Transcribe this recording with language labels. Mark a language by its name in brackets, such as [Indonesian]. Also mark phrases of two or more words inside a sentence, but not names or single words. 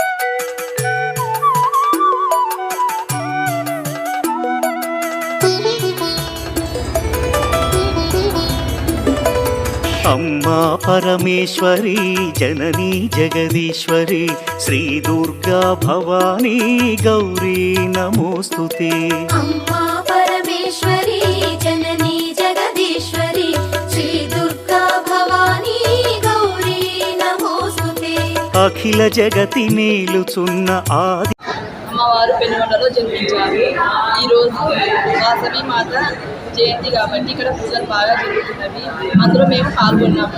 [Sanskrit] अम्मा परमेश्वरी जननी जगदीश्वरी श्री दुर्गा भवानी गौरी नमोस्तुते। अम्मा परमेश्वरी जननी जगदीश्वरी श्री दुर्गा भवानी गौरी नमोस्तुते। [Telugu] అఖిల జగతి నేలుచున్న ఆది అమ్మవారు పెనుగొండలో జన్మించారు। ఈరోజు వాసవి మాత జయంతి కాబట్టి ఇక్కడ పూజలు బాగా జరుగుతున్నవి, అందులో మేము పాల్గొన్నాము।